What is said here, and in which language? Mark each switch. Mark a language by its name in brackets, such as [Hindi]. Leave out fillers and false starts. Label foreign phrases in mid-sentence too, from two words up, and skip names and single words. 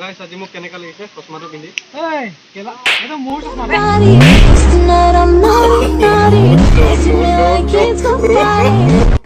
[Assamese] আজি মোক কেনেকা লাগিছে চশমাটো পিন্ধি এই কেলা এটা মোৰ চশমা [English] Tonight I'm naughty, naughty. Tonight I can't stop fighting.